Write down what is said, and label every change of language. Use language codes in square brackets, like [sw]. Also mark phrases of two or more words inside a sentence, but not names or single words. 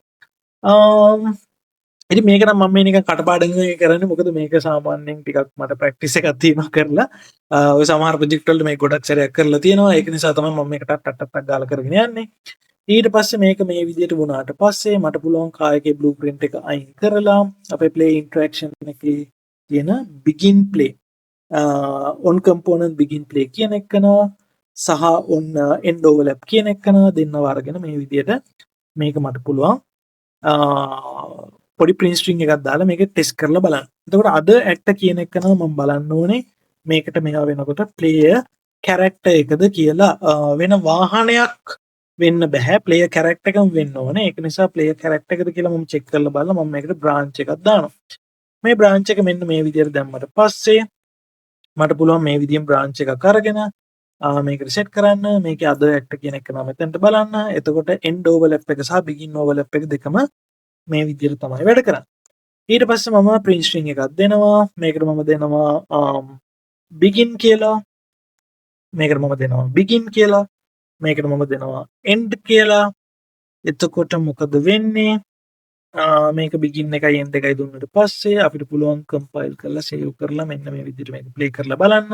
[si] ඉතින් මේක නම් මම මේ නිකන් කටපාඩම් කරන්නේ මොකද මේක සාමාන්‍යයෙන් ටිකක් මට ප්‍රැක්ටිස් එකක් තියෙනවා කරලා ඔය සමහර ප්‍රොජෙක්ට් වලට මේක ගොඩක් සැරයක් කරලා තියෙනවා. ඒක නිසා තමයි මම මේක ටක් ගාලා කරගෙන යන්නේ. ඊට පස්සේ මේක මේ විදිහට වුණාට පස්සේ මට පුළුවන් කාර් එකේ blueprint එක අයින් කරලා අපේ [en] play interaction [si] එකේ තියෙන [en] begin play on component begin play [si] කියන එකන සහ [en] on end overlap [si] කියන එකන දෙන්නව අරගෙන මේ විදිහට මේක මට පුළුවන් පොඩි [en] print string [si] එකක් දාලා මේක ටෙස්ට් කරලා බලන්න. එතකොට අද act කියන එක නම් මම බලන්න ඕනේ මේකට මේවා වෙනකොට [en] player character [si] එකද කියලා වෙන වාහනයක් වෙන්න බෑ player character එකම වෙන්න ඕනේ. ඒක නිසා [en] player character [si] එකද කියලා මම check කරලා බලලා මම මේකට branch එකක් දානවා. මේ branch එක මෙන්න මේ විදිහට දැම්මට පස්සේ මට පුළුවන් මේ විදිහෙන් branch එකක් අරගෙන මේක reset කරන්න. මේකේ [en] other act [si] කියන එක නම් මෙතනට බලන්න. එතකොට [en] end overlap [si] එක සහ [en] begin overlap [si] එක දෙකම මේ විදිහට තමයි වැඩ කරන්නේ. ඊට පස්සේ මම [en] print string [si] එකක් දෙනවා. මේකට මම දෙනවා begin කියලා. මේකට මම දෙනවා begin කියලා. මේකට මම දෙනවා end කියලා. එතකොට මොකද වෙන්නේ? මේක begin එකයි end එකයි දුන්නට පස්සේ අපිට පුළුවන් compile කරලා save කරලා මෙන්න මේ විදිහට මේක play කරලා බලන්න.